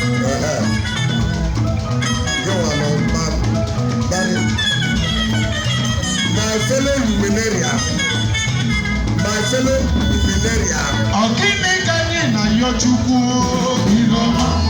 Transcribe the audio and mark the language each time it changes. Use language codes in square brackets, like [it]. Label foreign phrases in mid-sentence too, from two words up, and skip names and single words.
[en] Uh-huh. You are my man. Daddy. My fellow luminaria. My fellow luminaria. [ig] Ọ gịnị ka anyị na-ayọ Chukwu? Ihe ọma.